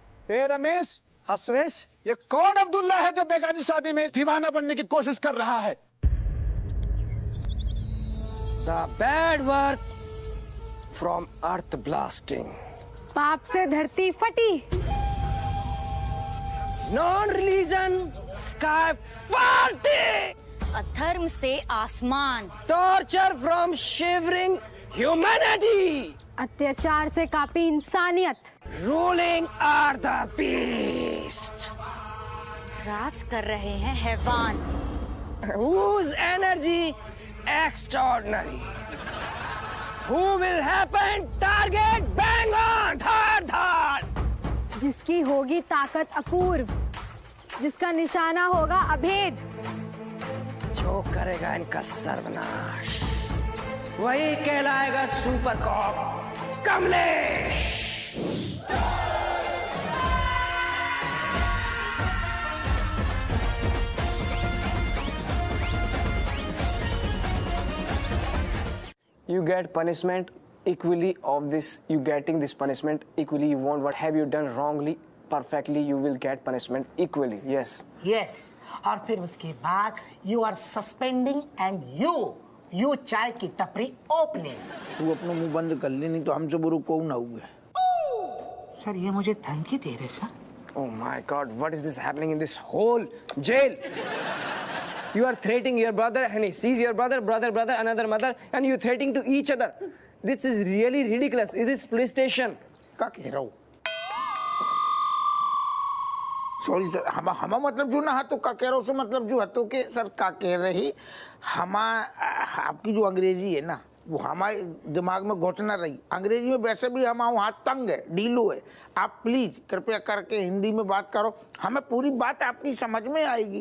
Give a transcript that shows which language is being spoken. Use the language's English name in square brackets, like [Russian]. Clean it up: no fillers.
[Hindi] ए रमेश। हाँ सुरेश। ये कौन अब्दुल्ला है जो बेगानी शादी में दीवाना बनने की कोशिश कर रहा है? [English] The bad work from earth blasting. [Hindi] पाप से धरती फटी। [English] Non-religion sky party. [Hindi] अधर्म से आसमान। [English] Torture from shivering humanity. [Hindi] अत्याचार से कापी इंसानियत। [English] Ruling are the beast. [Hindi] राज कर रहे हैं हैवान। [English] Whose energy extraordinary. Who will happen target bang on third. [Hindi] जिसकी होगी ताकत अपूर्व, जिसका निशाना होगा अभेद। जो करेगा इनका सर्वनाश वही कहलाएगा super cop Kamlesh. [English] You get punishment equally of this. You getting this punishment equally. You want what have you done wrongly, perfectly. You will get punishment equally. Yes. Yes. [Hindi] और फिर उसके बाद [English] you are suspending and you [Hindi] चाय की टपरी opening. तू अपना मुंह बंद कर ले, नहीं तो हमसे बुरा कौन आऊंगे। सर ये मुझे धमकी दे रहे sir. [English] Oh my God! What is this happening in this whole jail? You are threatening your brother, and he sees your brother, another mother, and you threatening to each other. This is really ridiculous. Is this police station? [Hindi] का कह रहा हूँ? Sorry sir, हमा मतलब जो ना हाथों का कह रहा हूँ सर, मतलब जो हाथों के सर का कह रही आपकी जो अंग्रेजी है ना, वो हमारे दिमाग में घुटना रही। अंग्रेजी में वैसे भी हमारा हाथ तंग है, ढीलो है। आप प्लीज कृपया करके हिंदी में बात करो, हमें पूरी बात आपकी समझ में आएगी।